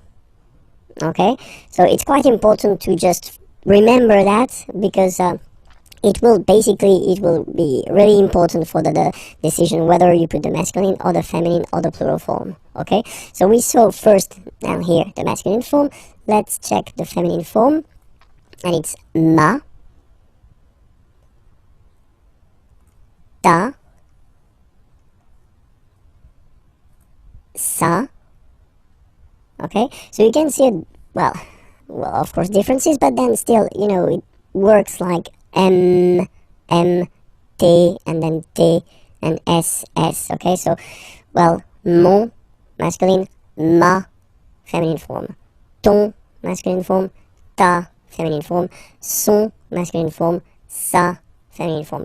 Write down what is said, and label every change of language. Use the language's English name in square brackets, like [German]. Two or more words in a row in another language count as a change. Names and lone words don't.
[English] Okay, so it's quite important to just remember that, because it will be really important for the decision whether you put the masculine or the feminine or the plural form. Okay, so we saw first down here the masculine form. Let's check the feminine form, and it's ma, ta, sa. Okay, so you can see it, well, of course differences, but then still, it works like M, T, and then T, and S. Okay, so, well, mon, masculine, ma, feminine form, ton, masculine form, ta, feminine form, son, masculine form, sa, feminine form.